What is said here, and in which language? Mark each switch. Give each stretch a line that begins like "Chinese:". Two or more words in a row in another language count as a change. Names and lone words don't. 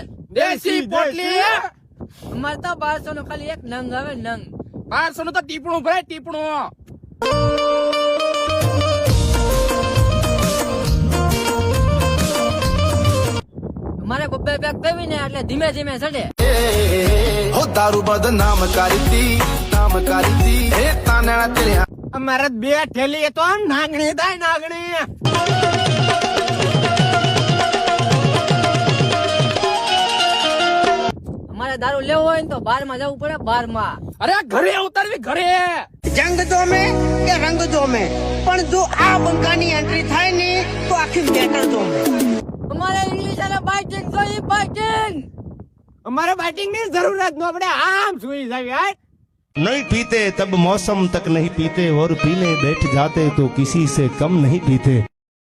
Gujarati: દેશી પોટલી અમારે તો 1200 નો ખાલી એક નંગ આવે નંગ 1200 નું તો ટીપણું ભાઈ ટીપણું અમારે બબ્બે પેક થવી ને એટલે ધીમે ધીમે ચડે
Hindi: हो दारू बदनाम करती हे ताना तेरे
Gujarati: અમારે 2 થેલી તો નાગણી થાય નાગણી અમારે દારૂ લેવો હોય ને તો 12 માં જવું પડે 12 માં અરે ઘરે ઉતારવી ઘરે
Hindi: जंग जो में के रंग जो में
Gujarati: પણ જો આ બંકાની એન્ટ્રી થાય ને તો આખી મેટર જો મેં અમારે ઇંગ્લિશ અને બાઇટિંગ જોઈએ બાઇટિંગ અમારે બાઇટિંગ ની જરૂર જ ન પડે આમ સુઈ જાય યાર
Hindi: नहीं पीते तब मौसम तक नहीं पीते और पीने बैठ जाते तो किसी से कम नहीं पीते।